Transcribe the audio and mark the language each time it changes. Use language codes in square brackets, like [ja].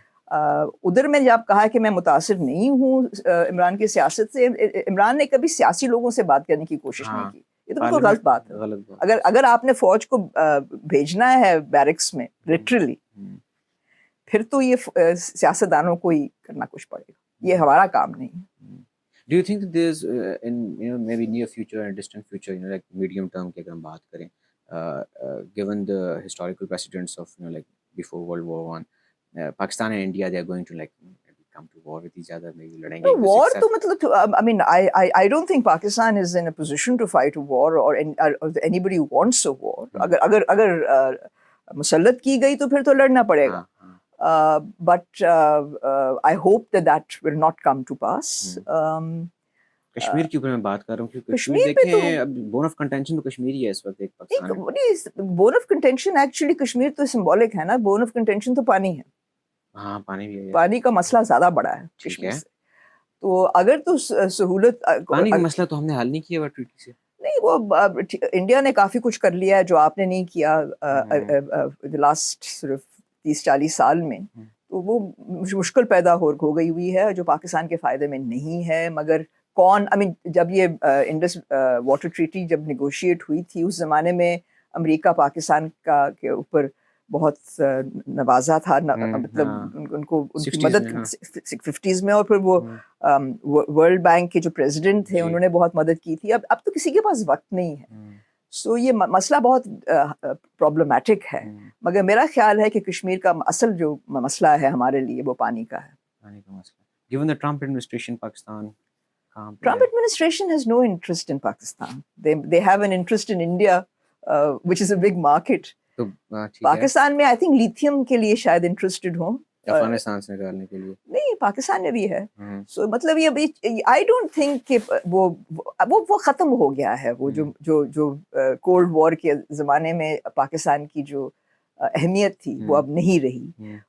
[ur] ادھر میں جب کہا کہ میں متاثر نہیں ہوں عمران کی سیاست سے, عمران نے کبھی سیاسی لوگوں سے بات کرنے کی کوشش نہیں کی. یہ تو بالکل غلط بات ہے. اگر آپ نے فوج کو بھیجنا ہے بیرکس میں لٹرلی, پھر تو یہ سیاستدانوں کو ہی کرنا کچھ پڑے گا, یہ ہمارا کام نہیں ہے. [en] Do you think that there's in maybe near future and distant future, like medium term [ur] کی اگر ہم بات کریں, [en] given the historical precedents of like before World War I, Pakistan and India, they are going to like come to war with each other, maybe [ur] لڑیں گے. [en] War [ur] تو مطلب, [en] I mean I don't think Pakistan is in a position to fight a war or anybody who wants a war. [ur] اگر مسلط کی گئی تو پھر تو لڑنا پڑے گا. [en] But I hope that will not come to pass. [ur] Kashmir کے اوپر میں بات کر رہا ہوں کیونکہ کشمیر دیکھیں اب بون آف کنٹینشن تو کشمیر ہی ہے اس وقت. ایک Pakistan bone of contention actually Kashmir تو سمبولک ہے نا, بون آف کنٹینشن تو پانی ہے. ہاں پانی بھی ہے, پانی کا مسئلہ زیادہ بڑا ہے کشمیر سے. تو اگر تو سہولت, پانی کا مسئلہ تو ہم نے حل نہیں کیا ٹریٹی سے. نہیں, وہ انڈیا نے کافی کچھ کر لیا ہے جو آپ نے نہیں کیا لاسٹ صرف 30-40 سال میں. تو وہ مشکل پیدا ہو گئی ہوئی ہے جو پاکستان کے فائدے میں نہیں ہے. مگر کون, I mean جب یہ انڈس واٹر ٹریٹی جب نیگوشیٹ ہوئی تھی اس زمانے میں امریکہ پاکستان کا کے اوپر بہت نوازا تھا, مطلب ان کو ان کی مدد 50s میں, اور پھر وہ ورلڈ بینک کے جو پریزیڈنٹ تھے انہوں نے بہت مدد کی تھی. اب تو کسی کے پاس وقت نہیں ہے. سو یہ مسئلہ بہت پرابلمٹک ہے. مگر میرا خیال ہے کہ کشمیر کا اصل جو مسئلہ ہے ہمارے لیے وہ پانی کا ہے. پانی کا مسئلہ. [en] Given the Trump administration, Pakistan, Trump administration has no interest in Pakistan. They have an interest in India, which is a big market. [ur] Pakistan میں [en] I think [ur] لیتھیم کے لیے شاید انٹرسٹڈ ہوں, افغانستان سے نکالنے کے لیے. نہیں, پاکستان میں بھی ہے. سو مطلب یہ [en] I don't think [ur] کہ وہ ختم ہو گیا ہے. وہ جو کولڈ وار کے زمانے میں پاکستان کی جو اہمیت تھی وہ اب نہیں رہی.